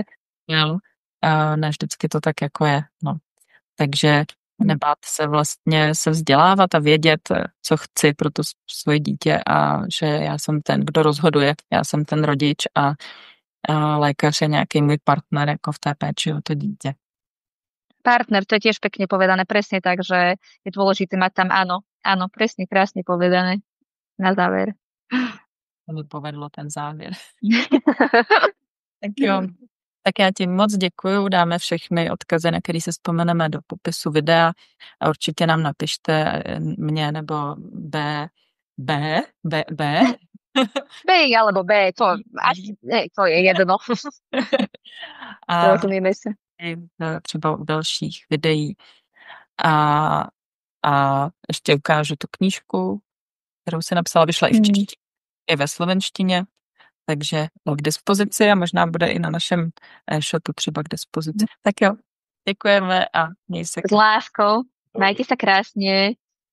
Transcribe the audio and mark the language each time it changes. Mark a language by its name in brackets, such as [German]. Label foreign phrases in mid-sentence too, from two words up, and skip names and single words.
[Czech] Ne vždycky to tak jako je, no. Takže nebát se vlastně se vzdělávat a vědět, co chci pro to svoje dítě a že já jsem ten, kdo rozhoduje, já jsem ten rodič a lékař je nějaký můj partner jako v té péči o to dítě. [Slovak] Partner, to je tiež pekne povedané, presne tak, že je dôležité mať tam áno, presne, krásne povedané na záver. [Czech] To mi povedlo ten závěr. Tak jo. Tak já ti moc děkuju, dáme všechny odkazy, na který se vzpomeneme do popisu videa a určitě nám napište mě nebo B [Slovak] alebo B, to je jedno. [Czech] A Rozumíme se. třeba u dalších videí. A ještě ukážu tu knížku, kterou si napsala, vyšla i v češtině, i ve slovenštině. Takže k dispozici a možná bude i na našem e-shopu třeba k dispozici. Tak jo, děkujeme a měj se. [Slovak] S láskou, majte sa krásne.